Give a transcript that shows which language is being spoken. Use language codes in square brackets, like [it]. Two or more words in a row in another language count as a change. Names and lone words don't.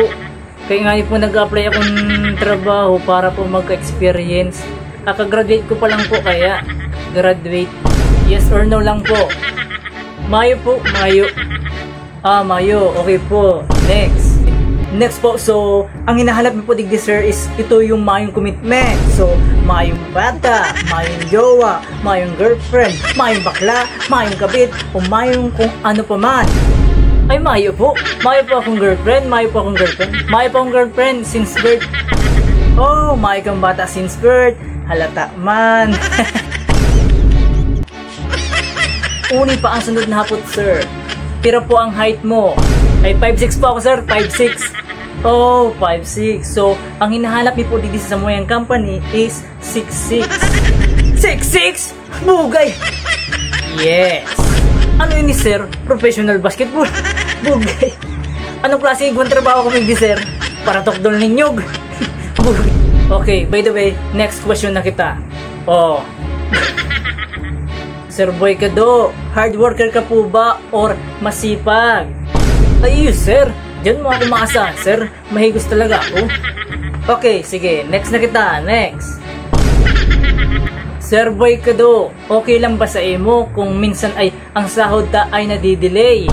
[tl] Kaya nga po nag-apply akong trabaho para po mag-experience. Kakagraduate ko pa lang po kaya graduate. [en] Yes or no [bik] lang po. Mayo po, Mayo. Mayo. Okay po. Next po, so, ang hinahanap mo po digdi sir is ito yung mayong commitment. So, mayong bata, mayong jowa, mayong girlfriend, mayong bakla, mayong kabit, o mayong [tl] kung ano pa man. [bik] Ay, mayo po. Mayo po akong girlfriend, mayo po akong girlfriend [en] since birth. [bik] Oh, mayo kang bata [en] since birth. [bik] Halata man. Uni pa ang sunod na hapot, sir. Pira po ang height mo. Ay, 5'6 po ako, sir. 5'6. Oh, 5'6. [tl] So, ang hinahanap niyo po dito sa samuyang company is 6'6. [bik] 6'6? Bugay! Yes! Ano ini, sir? [en] Professional basketball? [bik] Bugay! [tl] Anong klase yung trabaho kami di, sir? [bik] Para tokdol ninyog? Bugay! [en] Okay, by the way, next question [bik] na kita. [en] Oh. [tl] Sir Boykado, [en] hard worker [tl] ka po ba or masipag? [bik] Ay, sir. [tl] Diyan mo ako maasahan, sir. [bik] Mahigos talaga ako. Okay, sige. Next na kita. Next. [tl] Sir Boykado, okay lang ba sa imo kung minsan ay ang sahod ta ay nadidelay?